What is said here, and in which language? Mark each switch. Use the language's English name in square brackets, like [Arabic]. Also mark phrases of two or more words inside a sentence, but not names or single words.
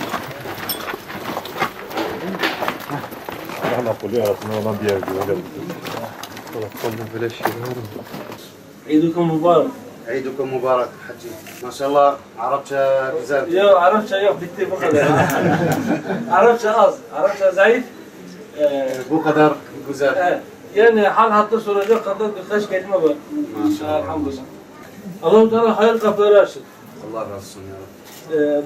[Turkish] Allah koruyor arasında olan bir yer güzel. Kolum böyle şey var mı? [Arabic] عيدكم مبارك. عيدكم مبارك حجي ما شاء الله عربشة güzel. [Turkish] Yok Arapça yok bitti bu kadar. Arapça az. Arapça zayıf. Bu kadar güzel. Evet. Yani hal hatta soracak kadar birkaç kelime var. Maşallah. Elhamdülillah. Allah-u Teala hayır kapıları açsın. Allah razı olsun ya Rabbi.